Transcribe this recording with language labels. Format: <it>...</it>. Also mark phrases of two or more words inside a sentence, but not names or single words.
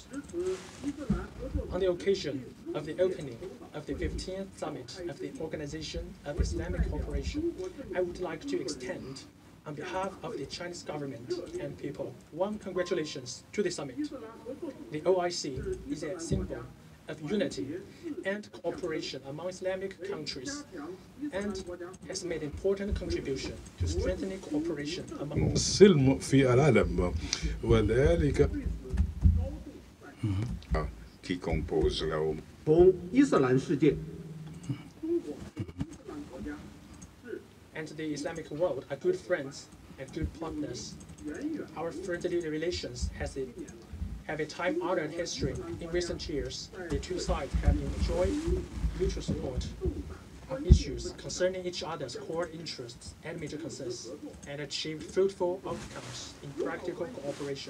<en>On the occasion of the opening of the 15th Summit of the Organization of Islamic Cooperation, I would like to extend, on behalf of the Chinese government and people, warm congratulations to the summit. The OIC is a symbol of unity and cooperation among Islamic countries and has made important contribution to strengthening cooperation among</en> <ar>السلم في العالم وذلك</ar> <fr>qui compose la</fr> <zh>同伊斯兰世界</zh> <en>and the Islamic world are good friends and good partners. Our friendly relations have a time-honored history. In recent years, the two sides have enjoyed mutual support on issues concerning each other's core interests and major concerns, and achieved fruitful outcomes in practical cooperation.</en>